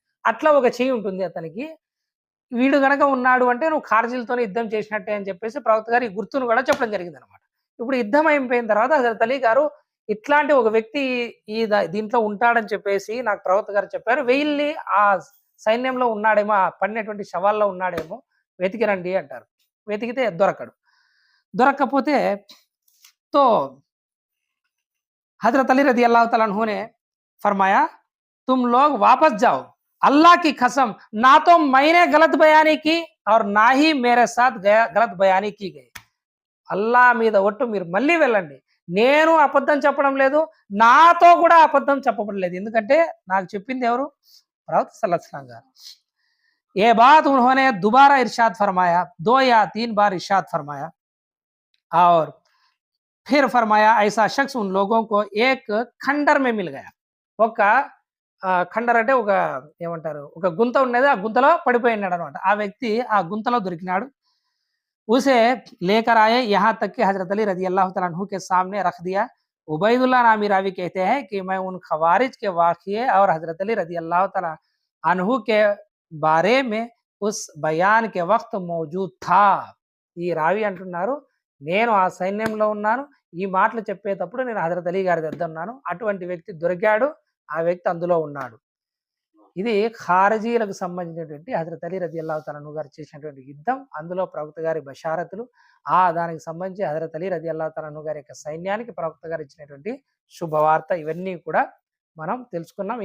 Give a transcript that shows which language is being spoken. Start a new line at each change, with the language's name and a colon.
Telugu: అట్లా ఒక చెయ్యి ఉంటుంది అతనికి. వీడు గనక ఉన్నాడు అంటే నువ్వు ఖార్జీలతోనే యుద్ధం చేసినట్టే అని చెప్పేసి ప్రవక్త గారు ఈ గుర్తును కూడా చెప్పడం జరిగిందన్నమాట. ఇప్పుడు యుద్ధం అయిపోయిన తర్వాత హజరత్ అలీ గారు ఇట్లాంటి ఒక వ్యక్తి దీంట్లో ఉంటాడని చెప్పేసి నాకు ప్రవక్త గారు చెప్పారు. వెళ్లి ఆ సైన్యంలో ఉన్నాడేమో, ఆ పడినటువంటి శవాల్లో ఉన్నాడేమో వెతికి రండి అంటారు. వెతికితే దొరకడు. దొరక్కపోతే
Hindi: तो हजरत अली रज़ी अल्लाह तआला अन्हु ने फरमाया, तुम लोग वापस जाओ, अल्लाह की कसम ना तो मैंने गलत बयानी की और ना ही मेरे साथ गलत बयानी की गई.
Telugu: అల్లాహ్ మీద ఒట్టు మీరు మళ్ళీ వెళ్ళండి. నేను అబద్ధం చెప్పడం లేదు, నాతో కూడా అబద్ధం చెప్పబడలేదు. ఎందుకంటే నాకు చెప్పింది ఎవరు? ప్రవక్త సల్లల్లాహు అలైహి వసల్లం గారు.
Hindi: ये बात उन्होंने दोबारा इरशाद फरमाया, 2 या 3 बार इरशाद फरमाया और फिर फरमाया ऐसा शख्स उन लोगों को एक खंडर में मिल गया.
Telugu: ఒక ఖండర్ అంటే ఒక ఏమంటారు? ఒక గుంత ఉన్నది. ఆ గుంతలో పడిపోయినాడనమాట. ఆ వ్యక్తి ఆ గుంతలో దొరికినాడు.
Hindi: उसे लेकर आए यहाँ तक कि हज़रत अली रज़ी अल्लाह तआला अन्हु के सामने रख दिया. उबैदुल्लाह नामी रावी कहते हैं कि मैं उन खवारिज के वाक़िए और हज़रत अली रज़ी अल्लाह तआला अन्हु के बारे में उस बयान के वक़्त मौजूद था.
Telugu: ఈ రావి అంటున్నారు, నేను ఆ సైన్యంలో ఉన్నాను. ఈ మాటలు చెప్పేటప్పుడు నేను హజరత్ అలీ గారి దగ్గర ఉన్నాను. అటువంటి వ్యక్తి దొరికాడు. ఆ వ్యక్తి అందులో ఉన్నాడు. ఇది ఖారిజీలకు సంబంధించినటువంటి హజరత్ అలీ రదియల్లాహు తఆలా అన్హు గారు చేసినటువంటి యుద్ధం. అందులో ప్రవక్త గారి బషారతులు, దానికి సంబంధించి హజరత్ అలీ రదియల్లాహు తఆలా అన్హు గారి యొక్క సైన్యానికి ప్రవక్త గారు ఇచ్చినటువంటి శుభవార్త, ఇవన్నీ కూడా మనం తెలుసుకున్నాం.